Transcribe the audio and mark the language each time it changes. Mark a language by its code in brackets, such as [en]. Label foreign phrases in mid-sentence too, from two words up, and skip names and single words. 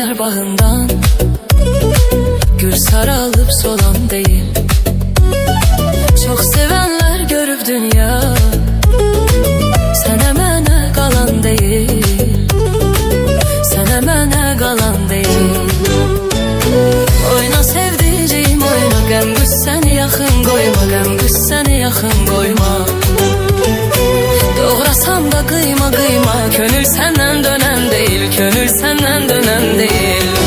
[tr] bağından gül saralıp solan değil. Çok sevenler görüp dünya, [az] sənə mənə qalan değil, sənə mənə qalan değil. Oyna sevdiceğim oyna, qəm qüssəni yaxın qoyma, qəm qüssəni yaxın qoyma. Doğrasam da qıyma qıyma, könül səndən dönən deyil, könül səndən dönən deyil.